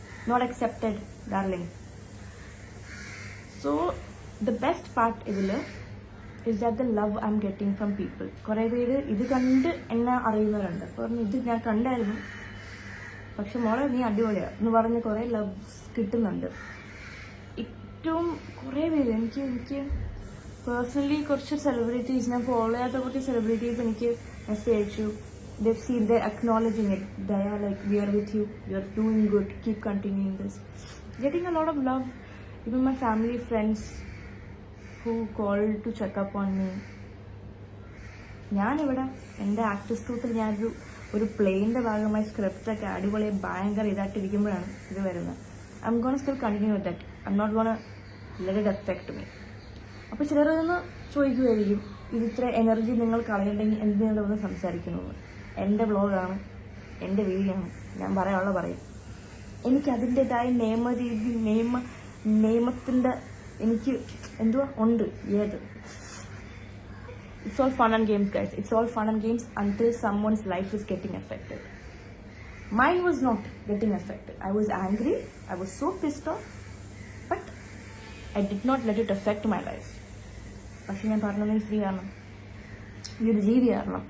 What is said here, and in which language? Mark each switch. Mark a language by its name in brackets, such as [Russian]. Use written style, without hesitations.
[English] Not accepted, darling. So the best part is that the love I'm getting from people. [Malayalam] കുറേ പേര് ഇത് കണ്ട് എന്നെ അറിയുന്നവരുണ്ട്. പറഞ്ഞു ഇത് ഞാൻ കണ്ടായിരുന്നു, പക്ഷെ മോളെ നീ അടിപൊളിയാണ് എന്ന് പറഞ്ഞ് കുറേ ലവ്സ് കിട്ടുന്നുണ്ട്. ഏറ്റവും കുറേ പേര് എനിക്ക് പേഴ്സണലി കുറച്ച് സെലിബ്രിറ്റീസ് ഞാൻ ഫോളോ ചെയ്യാത്ത കുറച്ച് സെലിബ്രിറ്റീസ് എനിക്ക് മെസ്സേജ് അയച്ചു. [English] They've seen, they're acknowledging it. They are like, we are with you, you're doing good, keep continuing this. Getting a lot of love. Even my family, friends who called to check up on me. [Malayalam] ഞാനിവിടെ എൻ്റെ actors ഗ്രൂപ്പിൽ ഒരു പ്ലേയിൻ്റെ ഭാഗമായി സ്ക്രിപ്റ്റൊക്കെ അടിപൊളി ഭയങ്കര ഇതായിട്ടിരിക്കുമ്പോഴാണ് ഇത് വരുന്നത്. [English] I'm going to still continue with that. I'm not going to let it affect me. [Malayalam] അപ്പോൾ ചിലരൊന്ന് ചോദിക്കുമായിരിക്കും, ഇത് ഇത്ര എനർജി നിങ്ങൾ കളയണ്ടെങ്കിൽ എന്തിനാണ് സംസാരിക്കുന്നത്? എൻ്റെ വ്ളോഗാണ്, എൻ്റെ വീഡിയോ ആണ്, ഞാൻ പറയാനുള്ള പറയും. എനിക്ക് അതിൻ്റെതായ നിയമരീതി നിയമത്തിൻ്റെ എനിക്ക് എന്തുവാ ഉണ്ട്. [English] It's all fun and games, guys. It's all fun and games until someone's life is getting affected. Mine was not getting affected. I was angry. I was so pissed off. But I did not let it affect my life. [Malayalam] പക്ഷെ ഞാൻ പറഞ്ഞത് free ആണ്, ഈ ഒരു ജീവിയാണ്.